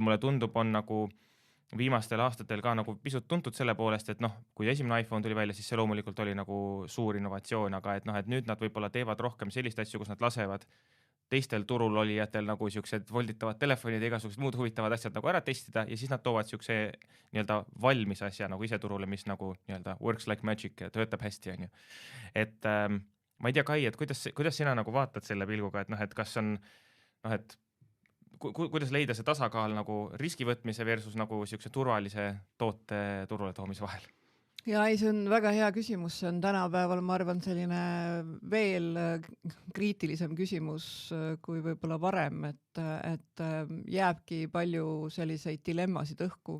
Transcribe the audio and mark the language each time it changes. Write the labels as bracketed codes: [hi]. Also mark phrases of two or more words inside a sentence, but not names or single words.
[et] mulle tundub on nagu viimastel aastatel ka nagu pisut tuntud selle poolest, et kui esimene iPhone tuli välja, siis see loomulikult oli nagu suur innovatsioon, aga et nüüd nad võib-olla teevad rohkem sellist asju, kus nad lasevad teistel turul olijatel nagu siuksed volditavad telefonid ja igasugused muud huvitavad asjad nagu ära testida ja siis nad toovad siukse nii-öelda valmis asja nagu ise turule, mis nagu nii-öelda [en] works like magic [et] ja töötab hästi, on ju. Et ma ei tea, Kai, et kuidas sina nagu vaatad selle pilguga, et kas on, et kuidas leida see tasakaal nagu riskivõtmise versus nagu siukse turvalise toote turule toomise vahel? Ja ei, see on väga hea küsimus, see on tänapäeval, ma arvan, selline veel kriitilisem küsimus kui võib-olla varem, et jääbki palju selliseid dilemmasid õhku.